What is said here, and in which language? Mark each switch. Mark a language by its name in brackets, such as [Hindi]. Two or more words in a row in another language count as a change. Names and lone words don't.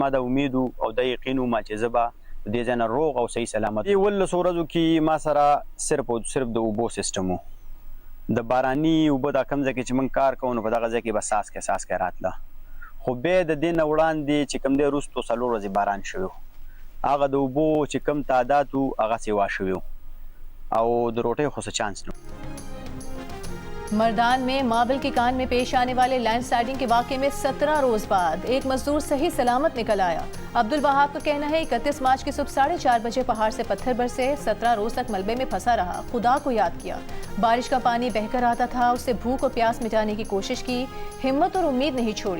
[Pashto] زما د امید او د یقین وم چې زه به د دې ځای نه روغ او صحیح سلامت دې 11 ورځو کې ما سره صرف او صرف د اوبو سیسټم و د باراني اوبه دا کم ځای کې چې موږ کار کوو نو په دغه ځای کې به څاڅکی راتله خو بیا د دې نه وړاندې چې کوم دی وروستو 4 ورځې باران شوی هغه د اوبو چې کم تعداد و هغه سیوا شوی او د روټۍ خو څه چانس نه [Urdu] مردان میں ماربل کی کان میں پیش آنے والے لینڈسلائیڈنگ کے واقعے میں 17 روز بعد ایک مزدور صحیح سلامت نکل آیا. عبدالوہاب کا کہنا ہے 31 مارچ کی صبح 4:30 بجے پہاڑ سے پتھر برسے. 17 روز تک ملبے میں پھنسا رہا، خدا کو یاد کیا۔ بارش کا پانی بہہ کر آتا تھا، اس سے بھوک اور پیاس مٹانے کی کوشش کی، ہمت اور امید نہیں چھوڑی.